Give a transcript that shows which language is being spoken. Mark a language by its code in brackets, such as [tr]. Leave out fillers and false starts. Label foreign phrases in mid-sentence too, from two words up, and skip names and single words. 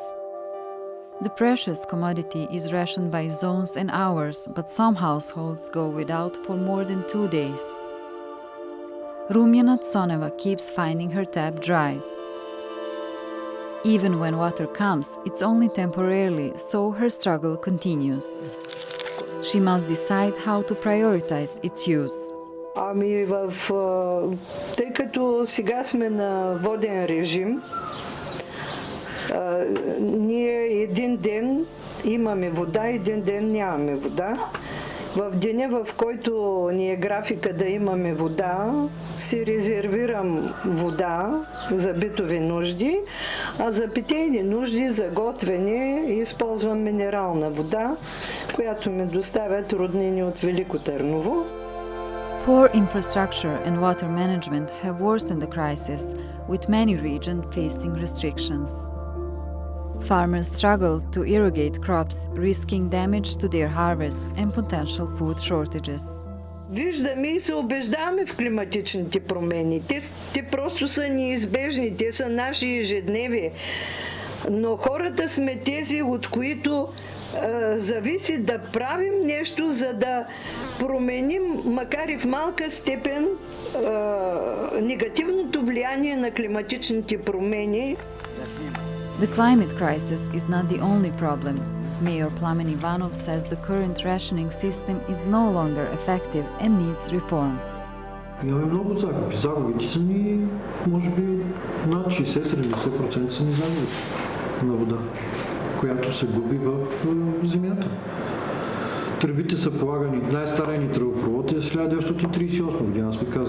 [en] The precious commodity is rationed by zones and hours, but some households go without for more than 2 days. Rumjana Tsoneva keeps finding her tap dry. Even when water comes, it's only temporarily, so her struggle continues. She must decide how to prioritize its use. [bg] Тъй като сега сме на воден режим, ние един ден имаме вода, един ден нямаме вода. В деня, в който ни е графика да имаме вода, си резервирам вода за битови нужди, а за питейни нужди, за готвене, използвам минерална вода, която ми доставят роднини от Велико Търново. [en] Poor infrastructure and water management have worsened the crisis, with many regions facing restrictions. Farmers struggle to irrigate crops, risking damage to their harvests and potential food shortages. [bg] Виждаме и се убеждаваме в климатичните промени. Те просто са неизбежни, те са наши ежедневие. Но хората сме тези, от които зависи да правим нещо, за да променим, макар и в малка степен, негативното влияние на климатичните промени. [en] The climate crisis is not the only problem. Mayor Plamen Ivanov says the current rationing system is no longer effective and needs reform. [bg] Имаме много загуби. Загубите са ни, може би, над 60-70% са ни загуби на вода, която се губи в земята. Тръбите са полагани, най-стария ни тръбопровод е 1938 година, аз ви казах.